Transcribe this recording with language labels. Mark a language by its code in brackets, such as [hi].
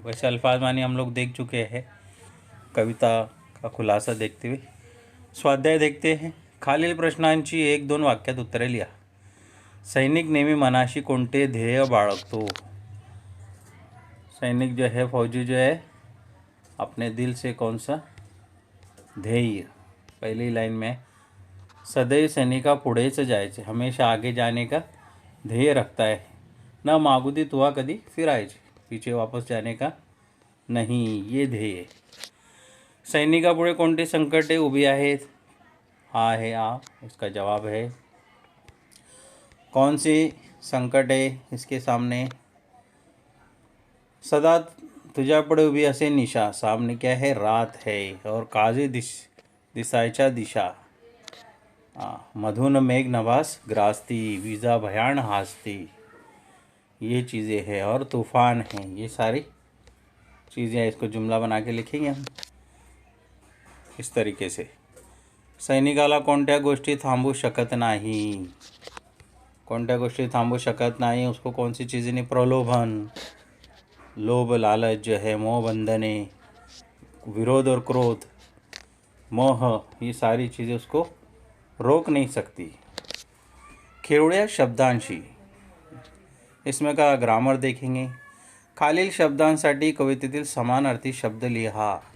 [hi] वैसे अल्फाज मानी हम लोग देख चुके हैं। कविता का खुलासा देखते हुए स्वाध्याय देखते हैं। [mr] खालील प्रश्नांची 1-2 वाक्यात उत्तरे लिहा। सैनिक नेहमी मनाशी कोणते ध्येय बाळगतो? [hi] सैनिक जो है, फौजी जो है, अपने दिल से कौन सा ध्येय, पहली लाइन में [mr] सदैव सैनिका पुढेच जायचे, [hi] हमेशा आगे जाने का ध्येय रखता है। [mr] न मागुती तुवा कधी फिरायचे, [hi] पीछे वापस जाने का नहीं, ये ध्येय। [mr] सैनिकापुढे कोणते संकटे उभी आहेत? [hi] हा है आ, इसका जवाब है। कौन सी संकट है इसके सामने? [mr] सदा तुझ्यापुढे उभी असे निशा, [hi] सामने क्या है? रात है। [mr] और काळजी दिसायच्या दिशा, मधुन मेघ नभास ग्रासती, विजा भयान हासती, [hi] ये चीज़ें हैं। और तूफान है, ये सारी चीज़ें हैं। इसको जुमला बना के लिखेंगे हम इस तरीके से। [mr] सैनिकाला कोणत्या गोष्टी थांबू शकत नाही, कोणत्या गोष्टी थांबू शकत नाही, [hi] उसको कौन सी चीज़ें नहीं? प्रलोभन, लोभ, लालच जो है, मोह बंधने, विरोध और क्रोध, मोह, ये सारी चीज़ें उसको रोक नहीं सकती। [mr] खेळूया शब्दांशी, [hi] इसमें का ग्रामर देखेंगे। [mr] खालील शब्दांसाठी कवितेतील समानार्थी शब्द लिहा।